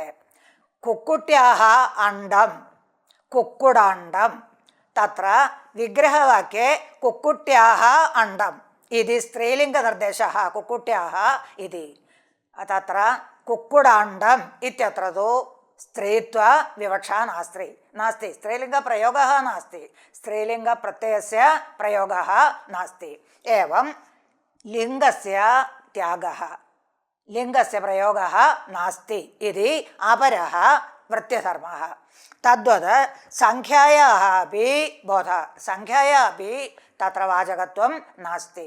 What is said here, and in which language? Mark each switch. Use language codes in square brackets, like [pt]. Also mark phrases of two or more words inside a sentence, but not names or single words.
[sa] കുക്കുട്യാഃ അണ്ഡം കുക്കുടാണ്ഡം തത്ര വിഗ്രഹവാക്യേ കുക്കുട്യാഃ അണ്ഡം ഇതി സ്ത്രീലിംഗനിർദ്ദേശഃ കുക്കുട്യാഃ ഇതി. തത്ര കുക്കുടാണ്ഡം ഇത്യത്ര തു സ്ത്രീത്വ വിവക്ഷാ നാസ്തി. സ്ത്രീലിംഗപ്രയോഗः നാസ്തി. സ്ത്രീലിംഗപ്രത്യയസ്യ പ്രയോഗः നാസ്തി. एवं लिंगस्य त्यागः लिंगस्य प्रयोगः नास्ति इति अपरः वृत्तिधर्मः. तद्वत् संख्यायाः अपि बोधः संख्यायाः अपि तत्र वाचकत्वं नास्ति.